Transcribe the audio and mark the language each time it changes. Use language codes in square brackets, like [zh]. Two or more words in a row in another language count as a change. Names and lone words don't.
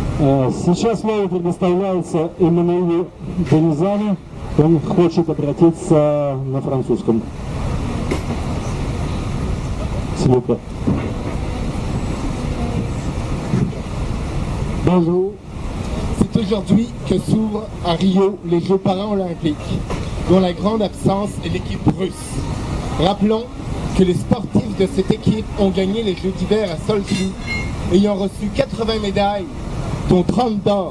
[ru] Сейчас слово предоставляется Эммануилу Денизану. Он хочет обратиться на французском. Слука. [fr] Bonjour. C'est aujourd'hui que s'ouvrent à Rio les Jeux paralympiques, dont la grande absence est l'équipe russe. Rappelons que les sportifs de cette équipe ont gagné les Jeux d'hiver à Sochi, ayant reçu 80 médailles, dont 30 d'or.